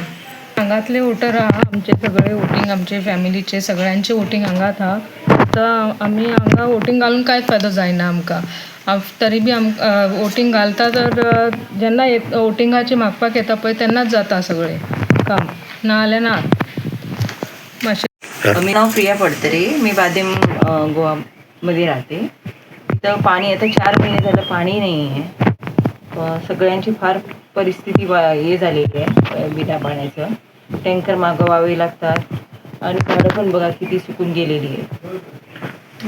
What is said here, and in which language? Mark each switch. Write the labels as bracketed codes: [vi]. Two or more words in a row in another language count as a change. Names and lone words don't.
[kok] हांगातले वोटर आहा आमचे सगळे वोटींग आमचे फॅमिलीचे सगळ्यांचे वोटींग हांगाच आहा. आतां आमी हांगा वोटींग घालून कांयच फायदो जायना आमकां. तरी बी वोटींग घालता तर जेन्ना वोटिंगाचें मागपाक येता पळय तेन्नाच जाता सगळें काम, नाजाल्यार ना. मातशें [mr] मी नाव प्रिया पडतरे. मी बादेम गोवा मध्ये राहते. इथं पाणी आता 4 महिने झालं पाणी नाही आहे. सगळ्यांची फार परिस्थिती हे झालेली आहे बिना पाण्याचं. टँकर मागवावे लागतात आणि झाडं पण बघा किती सुकून गेलेली आहे.